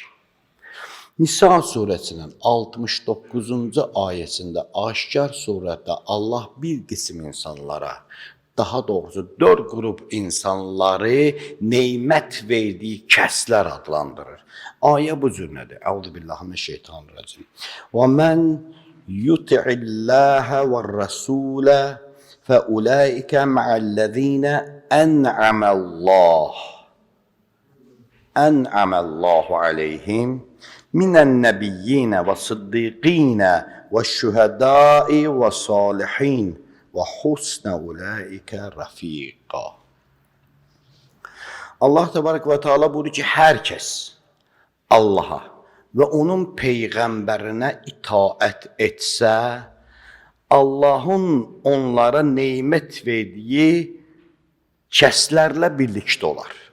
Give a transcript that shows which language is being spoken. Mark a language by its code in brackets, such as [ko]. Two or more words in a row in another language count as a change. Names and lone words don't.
[az] Nisa surəsinin 69-cu ayəsində aşkar surətdə Allah bir qism insanlara, daha doğrusu 4 qrup insanları neymət verdiyi kəslər adlandırır. Ayə bu cürnədir. [ar] Əuzubillahimineşşeytanirracim. ومن يطع الله والرسول فأولئك مع الذين أنعم الله عليهم من النبيين والصديقين والشهداء والصالحين وحسن أولئك رفيقا. [az] Allah təbarək və Teala buyurur ki, hər kəs Allah'a və onun peyğəmbərinə itaət etsə, Allahın onlara neymət verdiyi kəslərlə birlikdə olar.